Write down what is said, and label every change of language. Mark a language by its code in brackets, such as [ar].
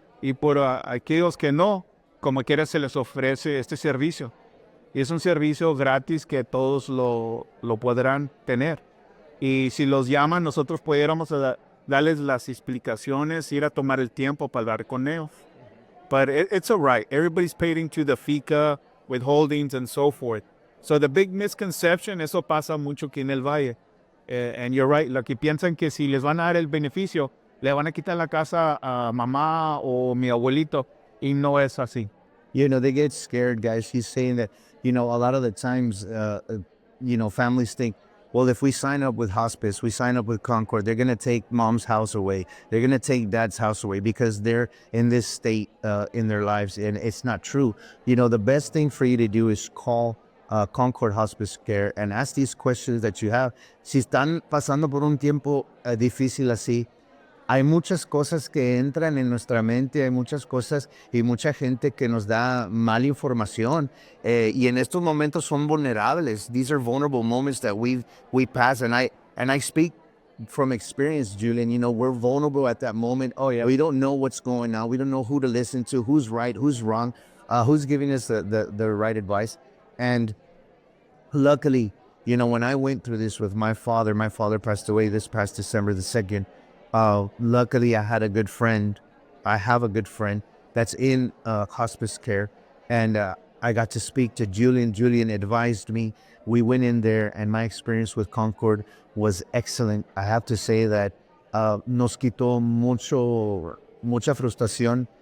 [es] Y por aquellos que no, como quiera se les ofrece este servicio. Y es un servicio gratis que todos lo podrán tener. Y si los llaman, nosotros pudiéramos darles las explicaciones, ir a tomar el tiempo para hablar con ellos. [en] But it's all right. Everybody's paid into the FICA, withholdings, and so forth. So the big misconception, [es] eso pasa mucho aquí en el Valle. [en] And you're right, [es] lo que piensan que si les van a dar el beneficio, le van a quitar la casa a mamá o mi abuelito, y no es así. [en] They get scared, guys. He's saying that, a lot of the times, families think, well, if we sign up with hospice, we sign up with Concord, they're going to take mom's house away. They're going to take dad's house away because they're in this state in their lives. And it's not true. The best thing for you to do is call Concord Hospice Care and ask these questions that you have. [es] Si están pasando por un tiempo difícil así, hay muchas cosas que entran en nuestra mente, hay muchas cosas y mucha gente que nos da mala información. Y en estos momentos son vulnerables. [en] These are vulnerable moments that we pass. And I speak from experience, Julian. You know, we're vulnerable at that moment. Oh yeah, we don't know what's going on. We don't know who to listen to, who's right, who's wrong, who's giving us the right advice. And luckily, you know, when I went through this with my father passed away this past December the 2nd. Luckily, I had a good friend. I have a good friend that's in hospice care. And I got to speak to Julian. Julian advised me. We went in there, and my experience with Concord was excellent. I have to say that [es] nos quitó mucha frustración.